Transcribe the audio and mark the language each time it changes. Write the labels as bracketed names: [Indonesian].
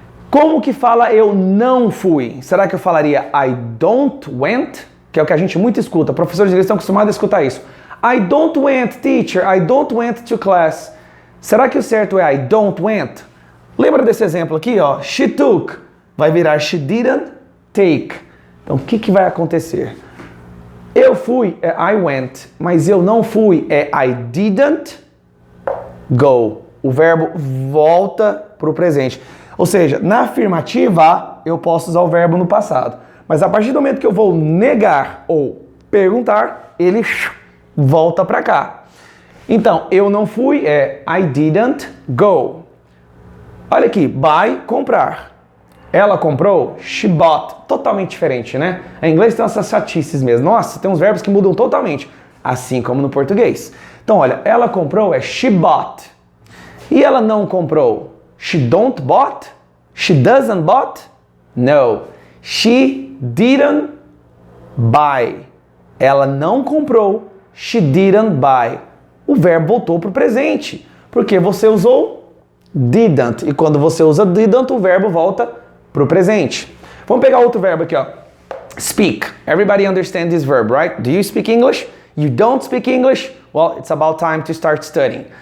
[Portuguese] Como que fala eu não fui? Será que eu falaria [English] I don't went? [Portuguese] Que é o que a gente muito escuta. Professores de inglês estão acostumados a escutar isso. [English] I don't went, teacher. I don't went to class. [Portuguese] Será que o certo é [English] I don't went? [Portuguese] Lembra desse exemplo aqui, ó? [English] She took. [Portuguese] Vai virar [English] she didn't take. [Portuguese] Então, o que vai acontecer? Eu fui é [English] I went, [Portuguese] mas eu não fui é [English] I didn't go. [Portuguese] O verbo volta para o presente. Ou seja, na afirmativa, eu posso usar o verbo no passado. Mas a partir do momento que eu vou negar ou perguntar, ele volta para cá. Então, eu não fui é [English] I didn't go. [Portuguese] Olha aqui, buy, comprar. Ela comprou, [English] she bought. [Portuguese] Totalmente diferente, né? Em inglês tem essas chatices mesmo. Nossa, tem uns verbos que mudam totalmente. Assim como no português. Então, olha, ela comprou é [English] she bought. [Portuguese] E ela não comprou? [English] She don't bought? She doesn't bought? No. She didn't buy. [Portuguese] Ela não comprou. [English] She didn't buy. [Portuguese] O verbo voltou para o presente. Porque você usou didn't. E quando você usa didn't, o verbo volta para o presente. Vamos pegar outro verbo aqui, ó. Speak. [English] Everybody understands this verb, right? Do you speak English? You don't speak English? Well, it's about time to start studying.